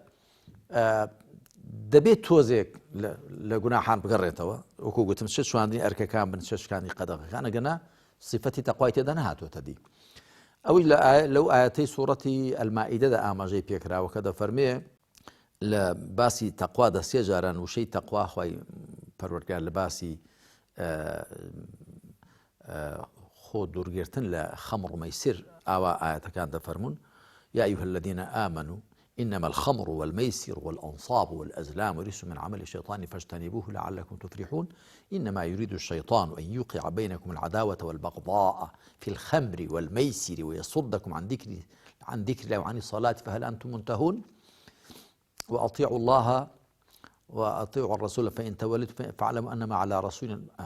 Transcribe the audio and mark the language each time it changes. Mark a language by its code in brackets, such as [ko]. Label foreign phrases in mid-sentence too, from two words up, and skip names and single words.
[ckb] دەبێت تۆزێک لە گوناحان بگەڕێتەوە وەکو گوتم چ چواندنی ئەرکەکان بن چ شکانی قەدەغەکان ئەگەنا صفەتی تەقوای تێدا نەهاتوۆتە دی ئەوەی لەو ئاەتەی سوورەتی ئەلمائیدەدا ئاماژەی پێکراوە کە دەفەرمێ لە باسی تەقوا دەسێ جاران وشەی تەقوا خوای پەروەردگار لە باسی خۆ دوورگرتن لە خەمڕ و مەیسر ئاوا ئاەتەکان دەفەرمون [ar] يا أيها الذين آمنوا إنما الخمر والميسر والأنصاب والأزلام رجس من عمل الشيطان فاجتنبوه لعلكم تفلحون إنما يريد الشيطان أن يوقع بينكم العداوة والبغضاء في الخمر والميسر ويصدكم عن ذكر الله وعن الصلاة فهل أنتم منتهون وأطيعوا الله وأطيعوا الرسول فإن توليتم فاعلموا أنما على رسول